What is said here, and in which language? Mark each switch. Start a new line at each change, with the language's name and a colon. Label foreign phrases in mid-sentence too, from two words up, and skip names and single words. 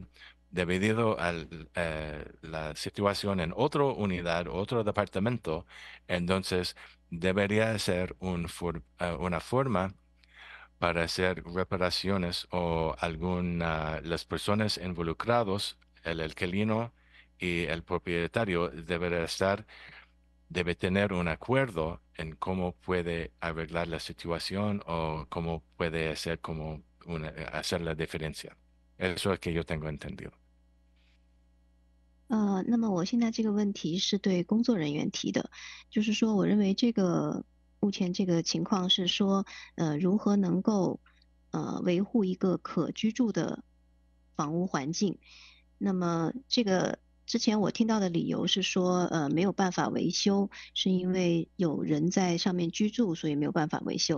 Spanish: debido a la situación en otra unidad, otro departamento, entonces debería ser una forma para hacer reparaciones o las personas involucradas, el alquilino y el propietario, deberán estar debe tener un acuerdo en cómo puede arreglar la situación o cómo puede hacer hacer la diferencia. Eso es que yo tengo entendido.
Chinese: 那么我现在这个问题是对工作人员提的，就是说，我认为这个目前这个情况是说，如何能够维护一个可居住的房屋环境。那么这个之前我听到的理由是说，没有办法维修，是因为有人在上面居住，所以没有办法维修。